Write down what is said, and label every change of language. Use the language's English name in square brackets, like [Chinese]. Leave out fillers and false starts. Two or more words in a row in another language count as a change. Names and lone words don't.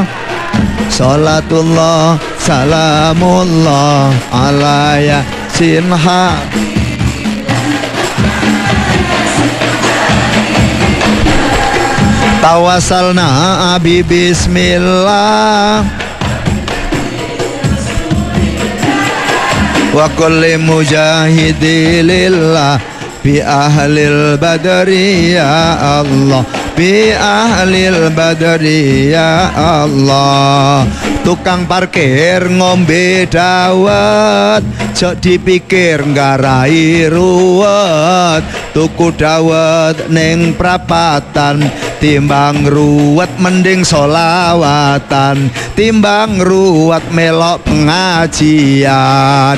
[Arabic] صلاة الله سلام الله على ياسين توسلنا أبي بسم الله وكل مجاهد لله بأهل البدر يا الله، بأهل البدر يا الله. [Javanese] Tukang parkir ngombe dawet, jok dipikir nggarai ruwet. Tuku dawet ning prapatan, timbang ruwet mending solawatan, timbang ruwet melok pengajian.